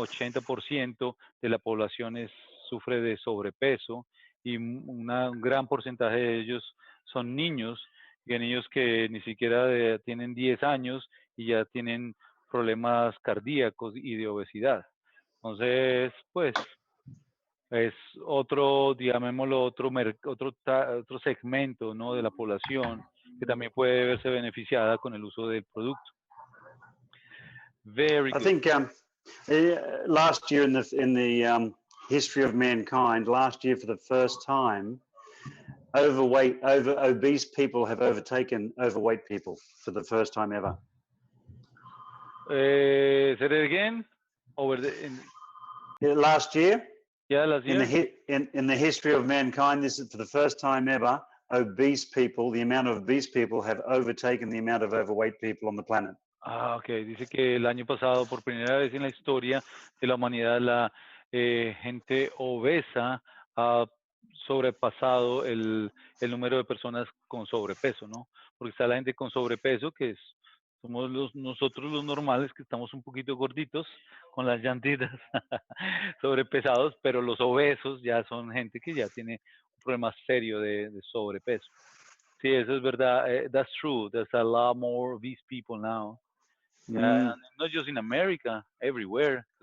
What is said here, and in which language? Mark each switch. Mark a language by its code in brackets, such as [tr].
[es] 80% de la población sufre de sobrepeso y un gran porcentaje de ellos son niños, y niños que ni siquiera tienen 10 años y ya tienen problemas cardíacos y de obesidad. Entonces, pues es otro, llamémoslo, otro segmento, ¿no? De la población que también puede verse beneficiada con el uso del producto. [en] Very I good. think last year in the history of mankind, last year for the first time, obese people have overtaken overweight people for the first time ever. Say it again. Last year, yeah, last year. In the history of mankind, this is for the first time ever. Obese people, the amount of obese people have overtaken the amount of overweight people on the planet. Ah, ok. [es] Dice que el año pasado, por primera vez en la historia de la humanidad, la gente obesa ha sobrepasado el número de personas con sobrepeso, ¿no? Porque está la gente con sobrepeso, que somos nosotros los normales, que estamos un poquito gorditos, con las llantitas, sobrepesados, pero los obesos ya son gente que ya tiene un problema serio de sobrepeso. Sí, eso es verdad. [en] That's true. There's a lot more obese people now. Yeah, and not just in America, everywhere.